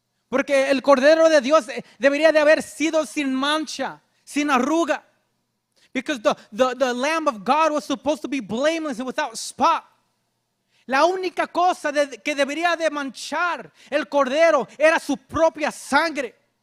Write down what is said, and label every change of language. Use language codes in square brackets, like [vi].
[es] Porque el Cordero de Dios debería de haber sido sin mancha, sin arruga. [en] Because the Lamb of God was supposed to be blameless and without spot. [es] La única cosa que debería de manchar el Cordero era su propia sangre.